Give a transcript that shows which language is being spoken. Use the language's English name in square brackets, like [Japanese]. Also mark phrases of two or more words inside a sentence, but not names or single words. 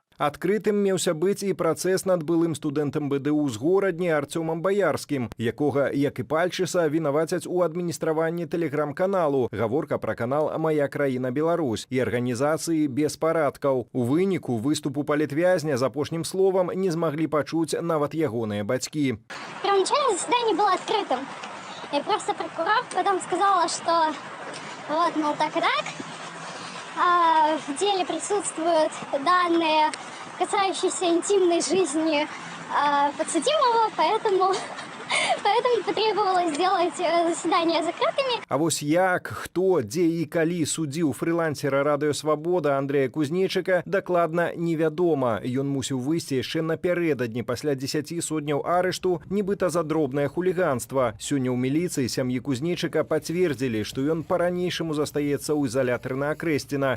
[Belarusian] Адкрытым меўся быць і працэс над былым студэнтам БДУ з горадні Арцёмам Баярскім, якога, як і Пальчыса, вінавацяць у адміністраванні тэлеграм-каналу. Гаворка пра канал «Мая краіна Беларусь» і арганізацыі беспарадкаў. У выніку выступу палітвязня з апошнім словам не змаглі пачуць нават ягоныя бацькі. [Russian] Первоначально заседание было открытым. И просто прокурор потом сказала, что вот, мол, так и так. В деле присутствуют данные, касающиеся интимной жизни подсудимого, поэтому потребовалось сделать заседания закрытыми. [Belarusian] А вось як, хто, дзе і калі судзіў фрылансера «Радыё Свабода» Андрэя Кузнечыка, дакладна невядома. Ён мусіў выйсці яшчэ напярэдадні пасля 10 сотняў арышту, нібыта за дробнае хуліганства. Сёння ў міліцыі сям'і Кузнечыка пацвердзілі, што ён па-ранейшаму застаецца ў изалятары на Акрэсціна.